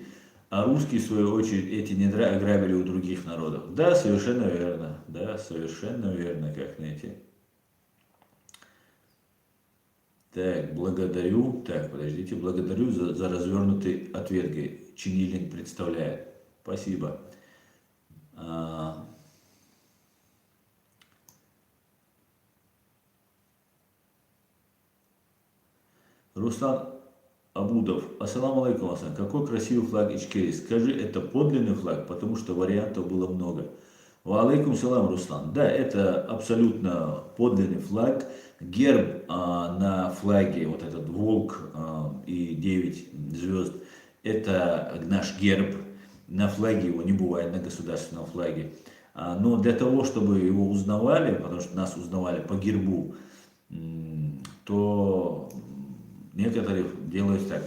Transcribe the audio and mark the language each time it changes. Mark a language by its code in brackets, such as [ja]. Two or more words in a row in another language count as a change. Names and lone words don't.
[ru] А русские, в свою очередь, эти недра ограбили у других народов. Да, совершенно верно. Да, совершенно верно, как найти. Так, благодарю. Так, подождите, благодарю за развернутый ответ, говорит. Чинилин представляет. Спасибо. Руслан Абудов. [ar] السلام عليكم, [ru] Асан. Какой красивый флаг Ичкерии. Скажи, это подлинный флаг, потому что вариантов было много. [ar] وعليكم السلام, [ru] Руслан. Да, это абсолютно подлинный флаг. Герб на флаге, вот этот волк и 9 звезд, это наш герб. На флаге его не бывает, на государственном флаге. Но для того, чтобы его узнавали, потому что нас узнавали по гербу, то некоторые делают так.